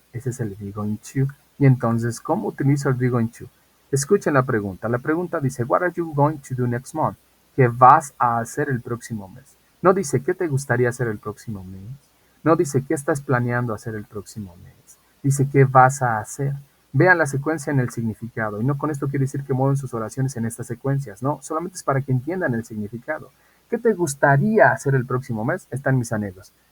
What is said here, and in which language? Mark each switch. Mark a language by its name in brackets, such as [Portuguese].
[Spanish] Ese es el be going to. Y entonces, ¿cómo utilizo el be going to? Escuchen la pregunta. La pregunta dice, [English] what are you going to do next month? [Spanish] ¿Qué vas a hacer el próximo mes? No dice, ¿qué te gustaría hacer el próximo mes? No dice, ¿qué estás planeando hacer el próximo mes? Dice, ¿qué vas a hacer? Vean la secuencia en el significado. Y no con esto quiere decir que mueven sus oraciones en estas secuencias, no. Solamente es para que entiendan el significado. ¿Qué te gustaría hacer el próximo mes? Están mis anhelos.